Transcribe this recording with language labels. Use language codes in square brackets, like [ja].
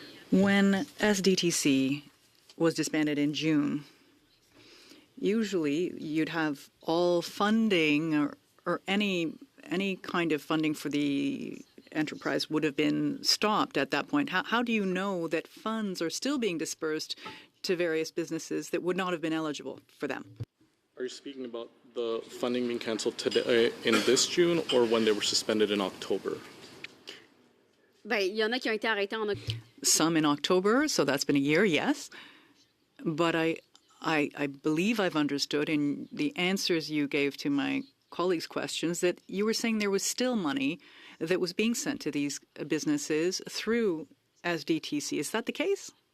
[en] When SDTC was disbanded in June, usually you'd have all funding or any kind of funding for the enterprise would have been stopped at that point. How do you know that funds are still being dispersed to various businesses that would not have been eligible for them? Are you speaking about the funding being canceled today in this June or when they were suspended in October? [fr] Ben, il y en a qui ont été arrêtés en octobre. [en] Some in October, so that's been a year, yes. But I believe I've understood in the answers you gave to my colleagues' questions that you were saying there was still money that was being sent to these businesses through SDTC. Is that the case?